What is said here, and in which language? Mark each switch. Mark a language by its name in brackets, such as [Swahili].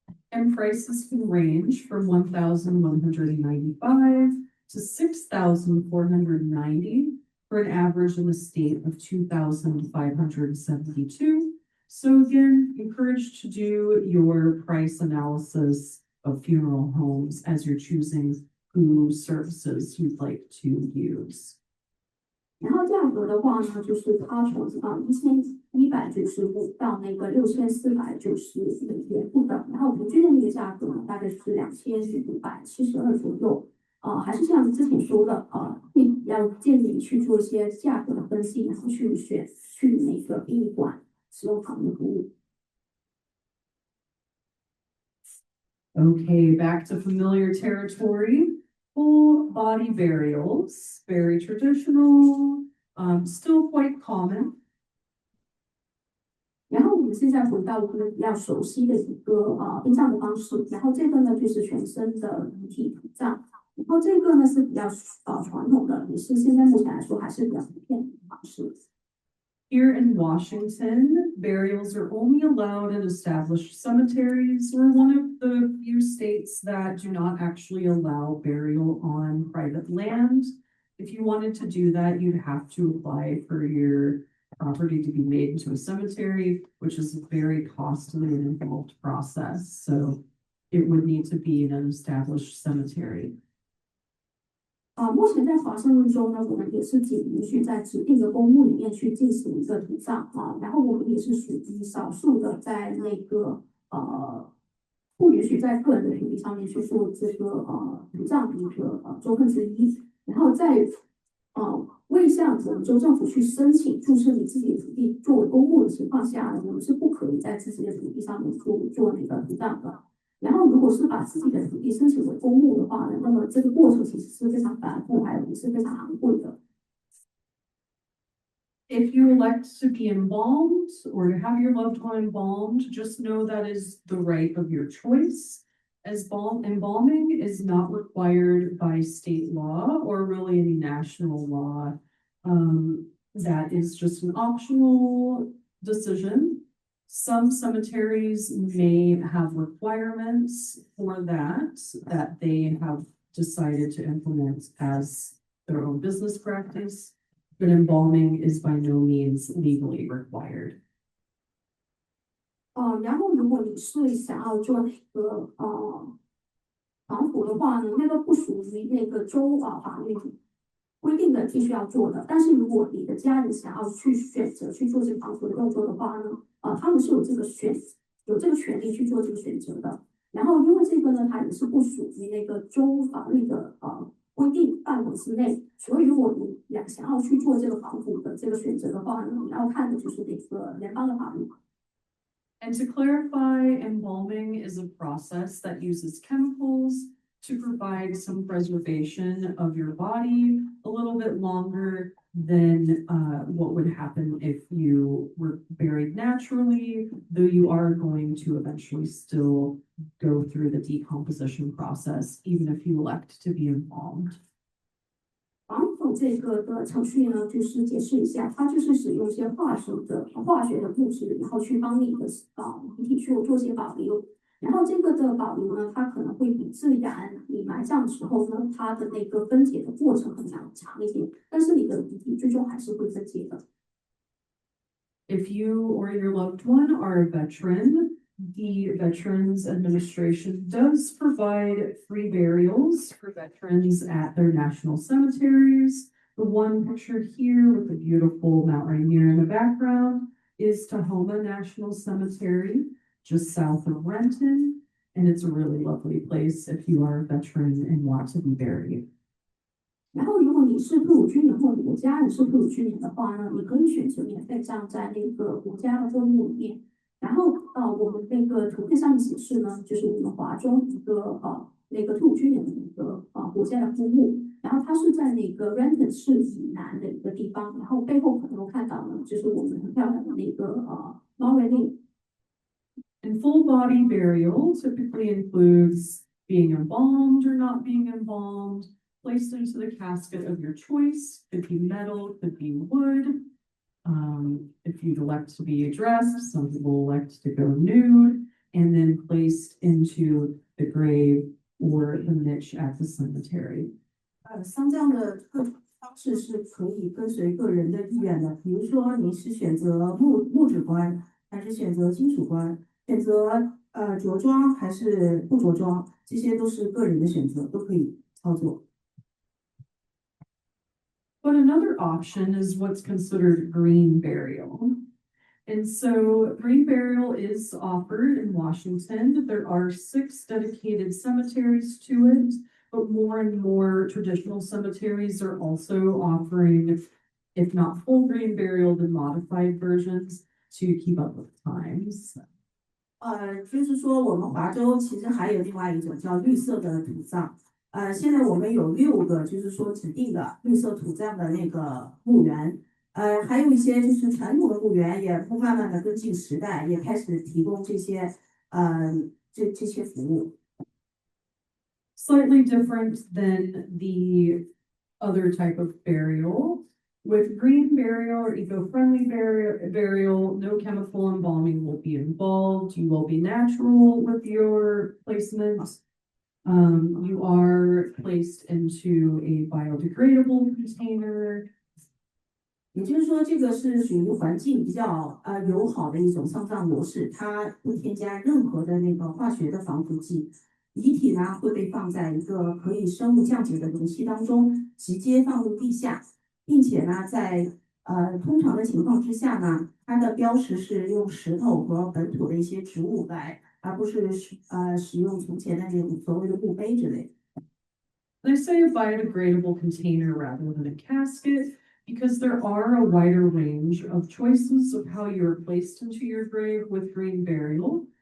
[English] And prices can range from $1,195 to $6,490 for an average in the state of $2,572. So again, encouraged to do your price analysis of funeral homes as you're choosing who services you'd like to use. [Chinese] 然后价格的话呢，就是它从1195到那个6490元不等，然后平均的那个价格呢，大概是2572左右。还是像之前说的，要建议去做一些价格的分析，然后去那个殡仪馆使用他们的服务。 [English] Okay, back to familiar territory. Full body burials, very traditional, still quite common. [Chinese] 然后我们现在回到我们比较熟悉的一个殡葬的方式，然后这个呢就是全身的遗体土葬，然后这个呢是比较传统的，也是现在目前来说还是比较普遍的方式。 [English] Here in Washington, burials are only allowed in established cemeteries. We're one of the few states that do not actually allow burial on private land. If you wanted to do that, you'd have to apply for your property to be made into a cemetery, which is a very costly and involved process. So it would need to be in an established cemetery. [Chinese] 目前在华盛顿州呢，我们也是仅允许在指定的公墓里面去进行一个土葬然后我们也是属于少数的在那个不允许在个人的土地上面去做这个土葬的一个州份之一。然后在未向我们州政府去申请注册你自己的土地作为公墓的情况下呢，我们是不可以在自己的土地上面做那个土葬的。然后，如果是把自己的土地申请为公墓的话呢，那么这个过程其实是非常繁复，还有也是非常昂贵的。 [English] If you elect to be embalmed or to have your loved one embalmed, just know that is the right of your choice. As embalming is not required by state law or really any national law. That is just an optional decision. Some cemeteries may have requirements for that they have decided to implement as their own business practice, but embalming is by no means legally required. [Chinese] 然后如果你是想要做那个防腐的话呢，那个不属于那个州法律规定的必须要做的。但是如果你的家人想要去选择去做这个防腐的动作的话呢，他们是有这个权利去做这个选择的。然后因为这个呢，它也是不属于那个州法律的规定范围之内，所以如果你想要去做这个防腐的这个选择的话呢，你要看的就是那个联邦的法律。 [English] And to clarify, embalming is a process that uses chemicals to provide some preservation of your body a little bit longer than what would happen if you were buried naturally, though you are going to eventually still go through the decomposition process, even if you elect to be embalmed. [Chinese] 防腐这个的程序呢，就是解释一下，它就是使用一些化学的物质，然后去帮你的遗体去做些保留。然后这个的保留呢，它可能会比自然你埋葬的时候呢，它的那个分解的过程可能要长一点，但是你的遗体最终还是会分解的。 [English] If you or your loved one are a veteran, the Veterans Administration does provide free burials for veterans at their national cemeteries. The one pictured here with the beautiful Mount Rainier in the background is Tahoma National Cemetery, just south of Renton, and it's a really lovely place if you are a veteran and want to be buried. [Chinese] 然后，如果你是退伍军人或你的家人是退伍军人的话呢，你可以选择免费葬在那个国家的公墓里面。然后，我们那个图片上面显示呢，就是我们华中一个那个退伍军人的一个国家的公墓。然后它是在那个 Renton 市以南的一个地方。然后背后可能都看到呢，就是我们很漂亮的那个Mount Rainier。 [English] And full body burial typically includes being embalmed or not being embalmed, placed into the casket of your choice. Could be metal, could be wood. If you'd elect to be dressed, some people elect to go nude, and then placed into the grave or the niche at the cemetery. [Chinese] 丧葬的方式是可以跟随个人的意愿的。比如说，你是选择木质棺，还是选择金属棺？选择着装还是不着装？这些都是个人的选择，都可以操作。 [English] But another option is what's considered green burial. And so green burial is offered in Washington. There are 6 dedicated cemeteries to it, but more and more traditional cemeteries are also offering, if not full green burial, then modified versions to keep up with times. [Chinese] 就是说我们华州其实还有另外一种叫绿色的土葬。现在我们有6个，就是说指定的绿色土葬的那个墓园。还有一些就是传统的墓园也慢慢的跟进时代，也开始提供这些这些服务。 [English] Slightly different than the other type of burial. With green burial or eco-friendly burial, no chemical embalming will be involved. You will be natural with your placement. You are placed into a biodegradable container. [Chinese] 也就是说，这个是属于环境比较友好的一种丧葬模式，它不添加任何的那个化学的防腐剂。遗体呢会被放在一个可以生物降解的容器当中，直接放入地下，并且呢，在通常的情况之下呢，它的标识是用石头和本土的一些植物来，而不是使用从前的那种所谓的墓碑之类。 [English] They say a biodegradable container rather than a casket because there are a wider range of choices of how you are placed into your grave with green burial.